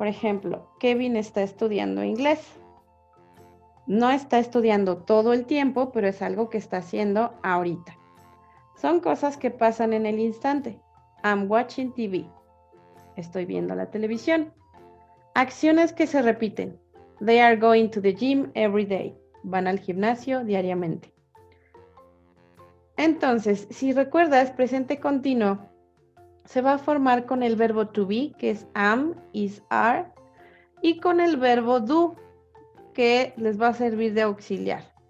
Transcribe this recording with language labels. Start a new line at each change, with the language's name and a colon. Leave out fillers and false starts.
Spanish: Por ejemplo, Kevin está estudiando inglés. No está estudiando todo el tiempo, pero es algo que está haciendo ahorita. Son cosas que pasan en el instante.
English: I'm watching TV.
Spanish: Estoy viendo la televisión. Acciones que se repiten.
English: They are going to the gym every day.
Spanish: Van al gimnasio diariamente. Entonces, si recuerdas, presente continuo se va a formar con el verbo to be, que es am, is, are, y con el verbo do, que les va a servir de auxiliar.